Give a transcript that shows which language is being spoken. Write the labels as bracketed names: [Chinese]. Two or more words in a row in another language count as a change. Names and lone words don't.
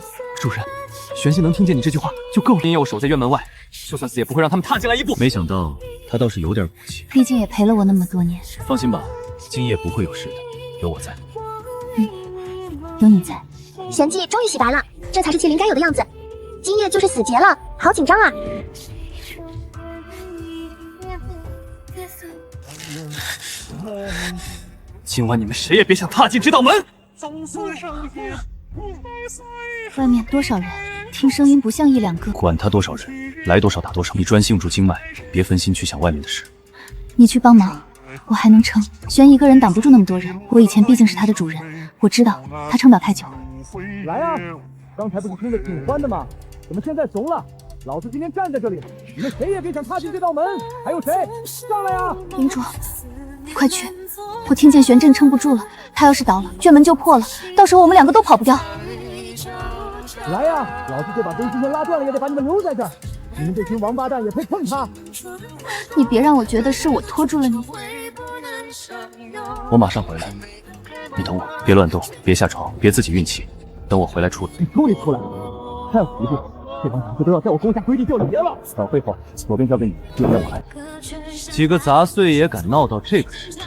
[Chinese] 主人，玄静能听见你这句话就够了。今夜我守在院门外，就算死也不会让他们踏进来一步。没想到他倒是有点骨气，毕竟也陪了我那么多年。放心吧，今夜不会有事的，有我在。有你在。玄寂终于洗白了，这才是麒麟该有的样子。今夜就是死劫了，好緊張啊！今晚你們誰也別想踏進這道門。外面多少人？聽聲音不像一兩個。管他多少人，來多少打多少。你專心住經脈，別分心去想外面的事。你去幫忙，我還能撐。玄一個人擋不住那麼多人，我以前畢竟是他的主人，我知道他撐不了太久。來啊！剛才不是聽得挺歡的嗎？怎麼現在慫了？老子今天站在這裡，你們誰也別想踏進這道門。還有誰？上來啊！領主，快去！我聽見玄鎮撐不住了，他要是倒了，卷門就破了，到時候我們兩個都跑不掉。來呀！老子這把根今天拉斷了，也得把你們留在這兒。你們這群王八蛋也配碰他？你別讓我覺得是我拖住了你。我馬上回來，你等我，別亂動，別下床，別自己運氣，等我回來處理。你終於出來了，還有一步，這幫雜碎都要在我攻下歸地就禮了。少廢話，左邊交給你，右邊我來。幾個雜碎也敢鬧到這個時辰？